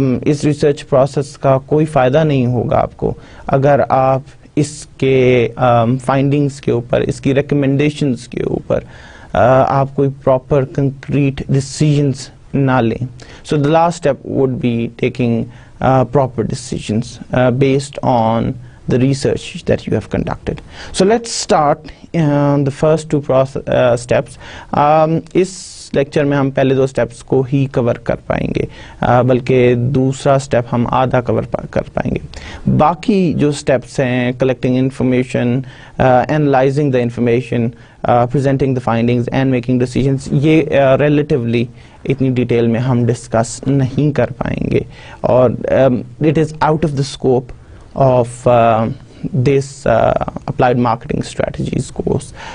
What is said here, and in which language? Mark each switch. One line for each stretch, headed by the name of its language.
Urdu: اس research process کا کوئی فائدہ نہیں ہوگا آپ کو اگر آپ اس کے فائنڈنگز کے اوپر, اس کی ریکمنڈیشنز کے اوپر آپ کوئی پراپر کنکریٹ ڈیسیجنز نہ لیں.
English: So the last step would be taking proper decisions based on the research that you have conducted. So let's start the first two steps.
Urdu: اس lecture میں ہم پہلے دو سٹیپس کو ہی کور کر پائیں گے, بلکہ دوسرا سٹیپ ہم آدھا کور کر پائیں گے. باقی جو سٹیپس ہیں, collecting information, analysing the information,
English: presenting the findings and making decisions,
Urdu: یہ relatively اتنی ڈیٹیل میں ہم ڈسکس نہیں کر پائیں گے, اور
English: it is out of the scope of this applied marketing strategies course.